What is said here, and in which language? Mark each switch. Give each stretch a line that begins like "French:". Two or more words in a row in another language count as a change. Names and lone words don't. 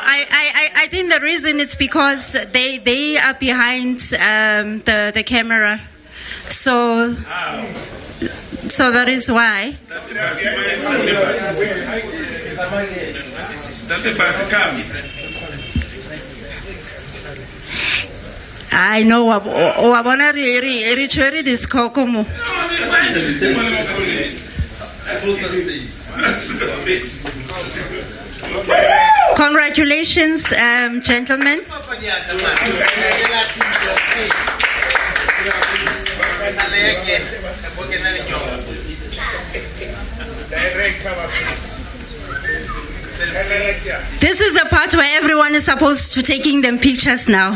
English: I think the reason it's because they are behind the camera, so that is why. I know.
Tswana: Wabona re tshwere diskoko mo.
English: Congratulations, gentlemen. This is the part where everyone is supposed to taking them pictures now.